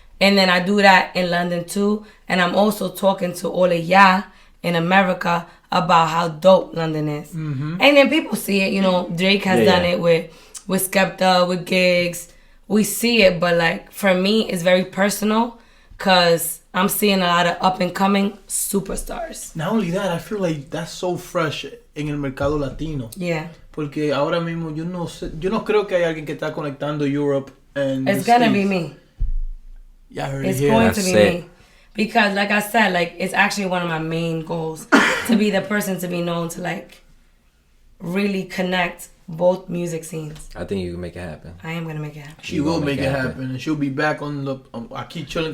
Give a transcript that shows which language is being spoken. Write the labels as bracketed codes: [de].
[en] And then I do that in London too. And I'm also talking to all of y'all in America about how dope London is. And then people see it. You know, Drake has done it with Skepta, with gigs. We see it, but like for me, it's very personal because I'm seeing a lot of up and coming superstars. Not only that, I feel like that's so fresh [es] en el mercado latino. [en] Yeah. [es] Porque ahora mismo yo no creo que hay alguien que está conectando Europe and [en] it's gonna be me. Yeah, I heard it's going to be me. Because like I said, like it's actually one of my main goals to be the person to be known to like really connect both music scenes. I think you can make it happen. I am gonna make it happen. She will make it happen, and she'll be back on the Aqui Chillin.